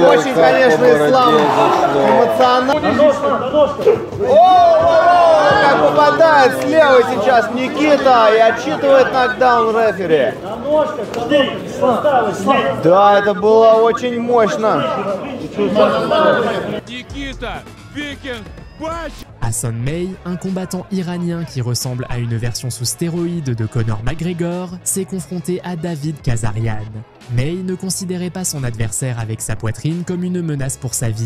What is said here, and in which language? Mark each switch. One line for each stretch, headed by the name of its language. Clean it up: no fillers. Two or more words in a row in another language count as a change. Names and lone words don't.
Russian: Очень, конечно, Ислам эмоционально. Как попадает слева сейчас Никита и отчитывает нокдаун рефери. Да, это было очень мощно.
French: Hassan May, un combattant iranien qui ressemble à une version sous stéroïde de Conor McGregor, s'est confronté à David Kazarian. May ne considérait pas son adversaire avec sa poitrine comme une menace pour sa vie.